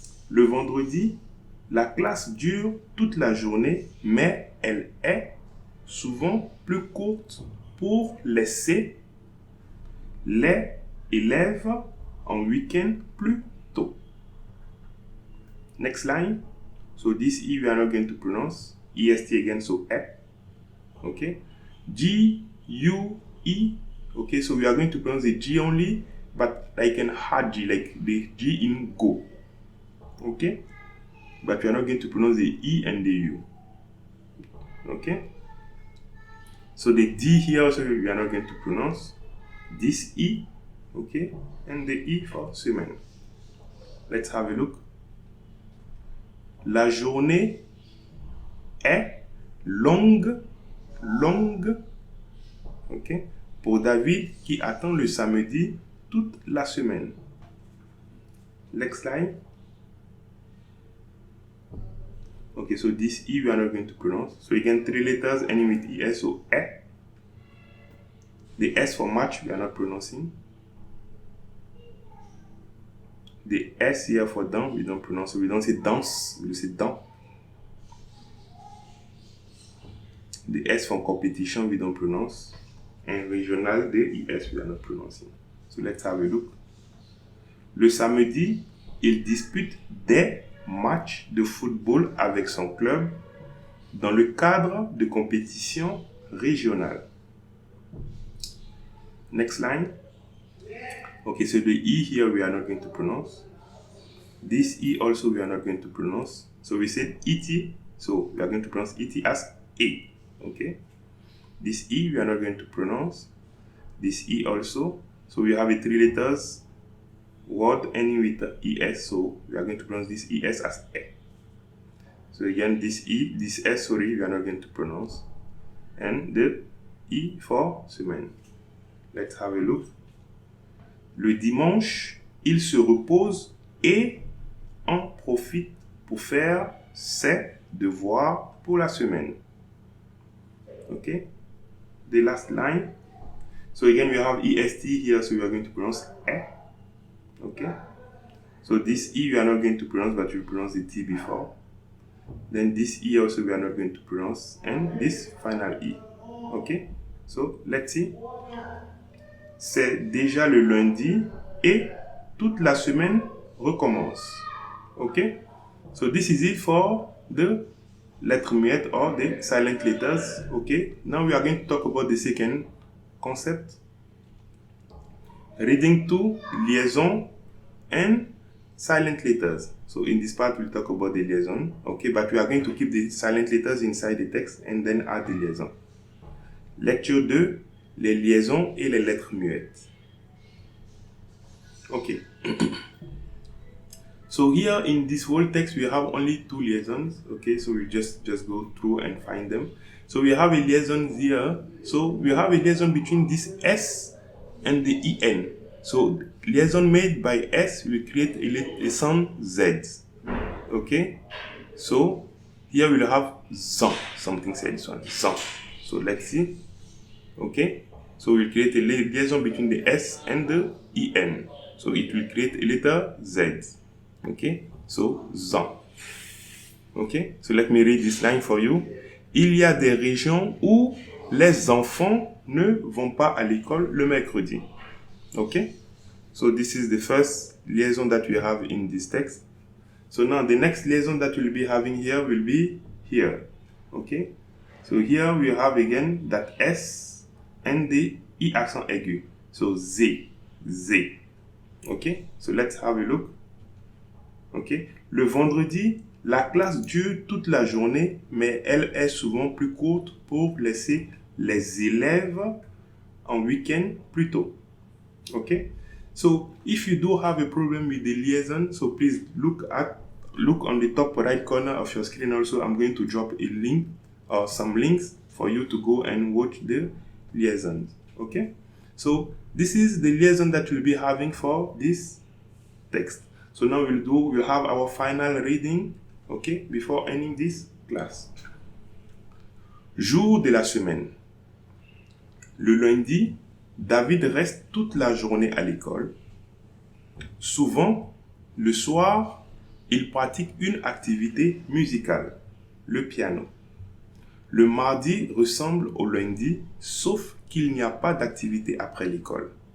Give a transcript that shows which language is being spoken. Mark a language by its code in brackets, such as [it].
[fr] Le vendredi, la classe dure toute la journée, mais elle est souvent plus courte pour laisser les élèves en week-end plus tôt. [en] Next line. So this E we are not going to pronounce. EST again, so E. Okay. G-U-E. Okay, so we are going to pronounce the G only, but like an hard G, like the G in go. Okay, but we are not going to pronounce the E and the U. Okay, so the D here also we are not going to pronounce this E. Okay, and the E for semaine. Let's have a look. [fr] La journée est longue. Okay, pour David qui attend le samedi toute la semaine. [en] Next line. Okay, so this E we are not going to pronounce. So again, 3 letters ending with ES, so E. The S for match we are not pronouncing. The S here for down we don't pronounce, so we don't say danse, we say dans. The S for competition we don't pronounce. And régional, the ES we are not pronouncing. So let's have a look. [fr] Le samedi, il dispute des matchs de football avec son club dans le cadre de compétitions régionales. [en] Next line. Okay, so the E here we are not going to pronounce. This E also we are not going to pronounce. So we said ET, so we are going to pronounce ET as A. Okay. This E we are not going to pronounce. This E also. So we have a 3 letters word ending with ES, so we are going to pronounce this ES as E. So again, this E, this S, sorry, we are not going to pronounce. And the E for semaine. Let's have a look. [fr] Le dimanche, il se repose et en profite pour faire ses devoirs pour la semaine. [en] Okay. The last line. So again, we have EST here, so we are going to pronounce E. Okay. So this E we are not going to pronounce, but we pronounce the T before. Then this E also we are not going to pronounce, and this final E. Okay. So let's see. [fr] C'est déjà le lundi et toute la semaine recommence. [en] Okay. So this is it for the lettre muette or the silent letters. Okay. Now we are going to talk about the second concept. Reading to liaison and silent letters. So in this part we'll talk about the liaison. Okay, but we are going to keep the silent letters inside the text and then add the liaison. [fr] Lecture 2, les liaisons et les lettres muettes. [en] Okay. So here in this whole text we have only 2 liaisons. Okay, so we just go through and find them. So we have a liaison here. So we have a liaison between this S and the EN. So liaison made by S will create a sound Z. Okay. So here we'll have zan. Something said this one. Zan. So let's see. Okay. So we'll create a liaison between the S and the EN. So it will create a letter Z. Okay. So zan. Okay. So let me read this line for you. [fr] Il y a des régions où les enfants ne vont pas à l'école le mercredi. [en] Okay. So this is the first liaison that we have in this text. So now the next liaison that we'll be having here will be here. Okay. So here we have again that S and the E accent aigu. So Z. Z. Okay. So let's have a look. Okay. [fr] Le vendredi, la classe dure toute la journée, mais elle est souvent plus courte pour laisser les élèves en week-end plus tôt. Okay. [en] So if you do have a problem with the liaison, so please look on the top right corner of your screen. Also, I'm going to drop a link or some links for you to go and watch the liaisons. Okay, so this is the liaison that we'll be having for this text. So now we'll have our final reading, okay, before ending this class. [fr] Jour de la semaine. Le lundi, David reste toute la journée à l'école. Souvent, le soir, il pratique une activité musicale, le piano. Le mardi ressemble au lundi, sauf qu'il n'y a pas d'activité après l'école.